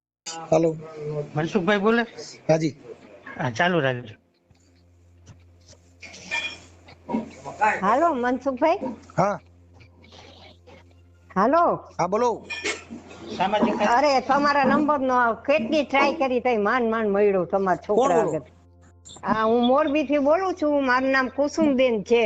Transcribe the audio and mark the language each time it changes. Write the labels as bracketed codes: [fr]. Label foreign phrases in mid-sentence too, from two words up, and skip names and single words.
[hi] हेलो। मनसुख भाई बोले। हाँ जी। [gu] हाँ, चालू રાખજો। હાલો મનસુખભાઈ, हाँ હાલો. हाँ બોલો। સામાજિક અરે તમારા નંબર નો કેટલી ટ્રાય કરી તઈ માંડ મળ્યો તમારા કોણ છોકરા બોલો? આગળ. હા, હું મોરબી થી બોલું છું. મારું નામ કુસુમબેન છે.